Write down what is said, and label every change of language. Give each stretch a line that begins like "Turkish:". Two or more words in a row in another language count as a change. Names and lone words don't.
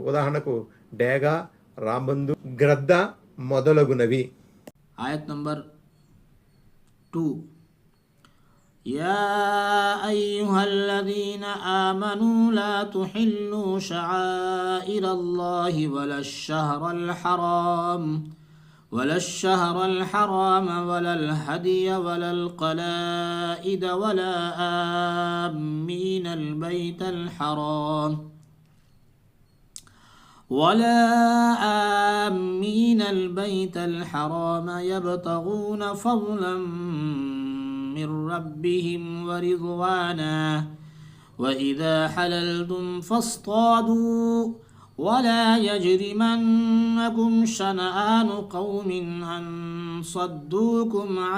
Telugu: ఉదాహరణకు డేగ, రాబందు, గ్రద్ద మొదలగునవి. ఆయత్ నంబర్ 2.
Arabic: يا أيها الذين آمنوا لا تحلوا شعائر الله والشهر الحرام ولا الشهر الحرام ولا الهدي ولا القلائد ولا آمين البيت الحرام ولا آمين البيت الحرام يبتغون فضلا من ربهم ورضوانا وإذا حللتم فاصطادوا ولا يجرمنكم شنآن قوم أن صدوكم